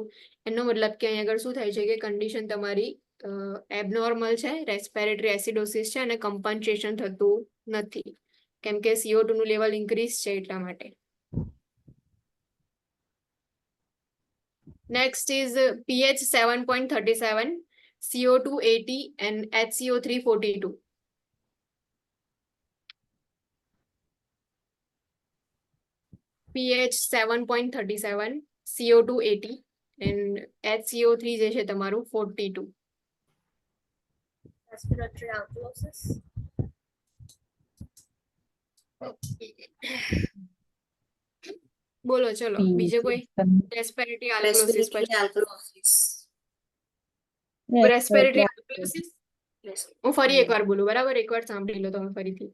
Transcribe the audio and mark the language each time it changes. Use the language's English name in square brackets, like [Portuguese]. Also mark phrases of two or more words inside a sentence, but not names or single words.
[Gujarati] એનો મતલબ કે અહીંયા આગળ શું થાય છે કે કન્ડિશન તમારી એબનોર્મલ છે, [English] respiratory acidosis [Gujarati] છે અને કમ્પન્સેશન થતું નથી કેમ કે CO2 નું લેવલ ઇન્ક્રીઝ છે એટલા માટે. [English] next is pH 7.37, CO2 80 and HCO3 42. [Gujarati] pH 7.37, CO2 80 and HCO3 જે છે તમારું 42. [English] Respiratory alkalosis. [Gujarati] બોલો ચલો બીજે કોઈ [English] respiratory alkalosis Respiratory alkalosis. respiratory alkalosis Yes. [Gujarati] હું ફરી એકવાર બોલું બરાબર એકવાર સાંભળી લો તમે ફરીથી.